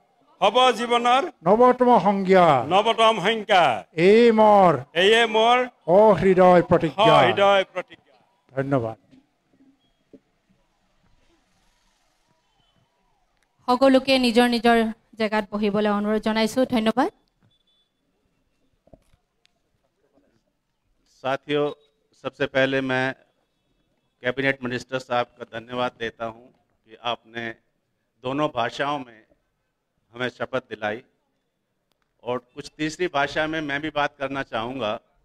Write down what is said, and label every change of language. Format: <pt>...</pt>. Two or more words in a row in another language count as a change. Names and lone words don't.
<as>নৱতম সংজ্ঞা। এয়ে মোৰ অহৃদয় প্ৰতিজ্ঞা। ধন্যবাদ। সকলোকে নিজৰ নিজৰ জেগাত বহিবলৈ অনুৰোধ জনাইছোঁ। ধন্যবাদ।</as> <hi>साथियों, सबसे पहले मैं</hi> <en>Cabinet Minister</en> <hi>साहब का धन्यवाद देता हूं कि आपने दोनों भाषाओं में हमें शपथ दिलाई और कुछ तीसरी भाषा में मैं भी बात करना चाहूँगा।</hi>